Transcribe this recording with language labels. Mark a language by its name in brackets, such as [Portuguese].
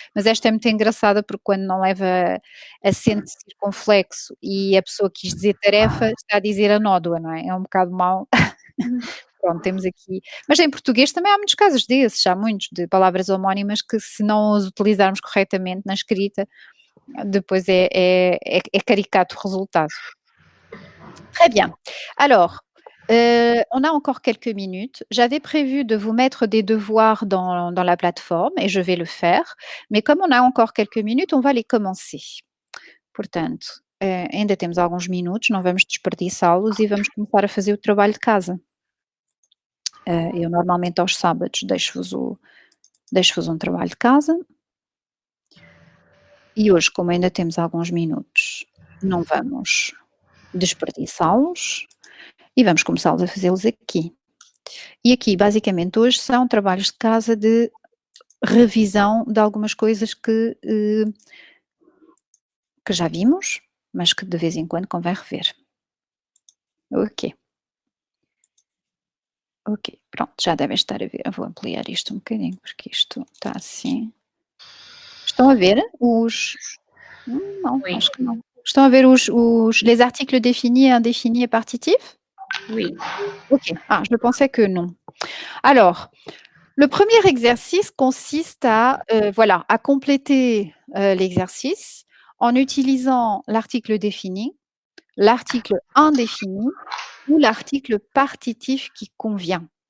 [Portuguese] Mas esta é muito engraçada porque quando não leva acento circunflexo e a pessoa quis dizer tarefa, está a dizer a nódoa, não é? É um bocado mau. Pronto, temos aqui. Mas em português também há muitos casos desses, há muitos de palavras homónimas que, se não os utilizarmos corretamente na escrita, depois é caricato o resultado. [French] Très bien. Alors, on a encore quelques minutes. J'avais prévu de vous mettre des devoirs dans la plateforme et je vais le faire. Mais comme on a encore quelques minutes, on va les commencer. [Portuguese] Portanto, ainda temos alguns minutos, não vamos desperdiçá-los e vamos começar a fazer o trabalho de casa. Eu normalmente aos sábados deixo-vos um trabalho de casa. E hoje, como ainda temos alguns minutos, não vamos desperdiçá-los e vamos começá-los a fazê-los aqui. E aqui, basicamente, hoje são trabalhos de casa de revisão de algumas coisas que já vimos, mas que de vez em quando convém rever. Ok. Ok, pronto, já devem estar a ver. Eu vou ampliar isto um bocadinho, porque isto está assim. Estão a ver os... Não, [French] Oui. [Portuguese] acho que não. Estão a ver [French] les articles définis, indéfinis et partitifs? Oui. Ok. Ah, je pensais que non. Alors, le premier exercice consiste à, voilà, à compléter l'exercice en utilisant l'article défini, l'article indéfini ou l'article partitif qui convient.